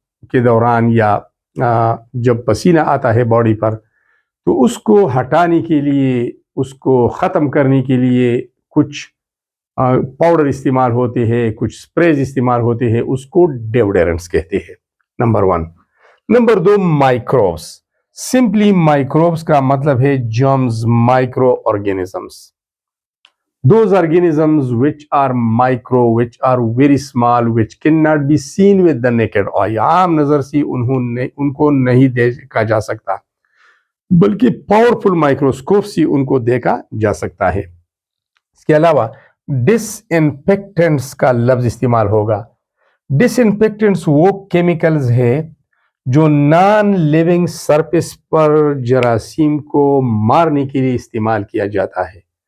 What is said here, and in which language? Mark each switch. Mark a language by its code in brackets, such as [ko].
[hi] के दौरान या जब पसीना आता है बॉडी पर, तो उसको हटाने के लिए, उसको ख़त्म करने के लिए कुछ पाउडर इस्तेमाल होते हैं, कुछ स्प्रेज इस्तेमाल होते हैं, उसको डेओडोरेंट्स कहते हैं. Number 1. Number 2, microbes. Simply microbes का मतलब है germs, micro organisms. [en] Those organisms which are micro, which are very small, which cannot be seen with the naked eye. [hi] आम नजर से उनको नहीं देखा जा सकता, बल्कि पावरफुल माइक्रोस्कोप से उनको देखा जा सकता है. इसके अलावा डिसइंफेक्टेंट्स का लफ्ज इस्तेमाल होगा. डिसइंफेक्टेंट्स वो केमिकल्स है जो नॉन लिविंग सरफेस पर जरासीम को मारने के लिए इस्तेमाल किया जाता है.